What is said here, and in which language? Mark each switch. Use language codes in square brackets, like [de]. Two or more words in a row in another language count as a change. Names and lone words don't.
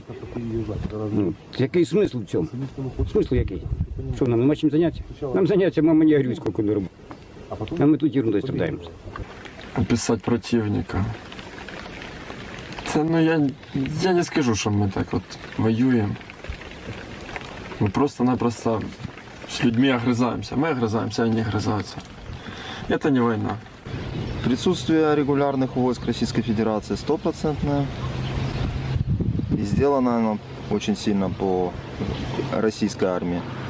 [uk] Ну, який смисл в цьому? Смисл який? Що, нам нема чим зайнятися? Нам зайнятися, мама не горює, скільки ми робимо. А ми тут ерундою страдаємо. [ru] Описать противника. [uk] Це, ну, я не скажу, що ми так от воюємо. [ru] Мы просто-напросто с людьми огрызаемся. Мы огрызаемся, они огрызаются. Это не война. Присутствие регулярных войск Российской Федерации стопроцентное. И сделано оно очень сильно по российской армии.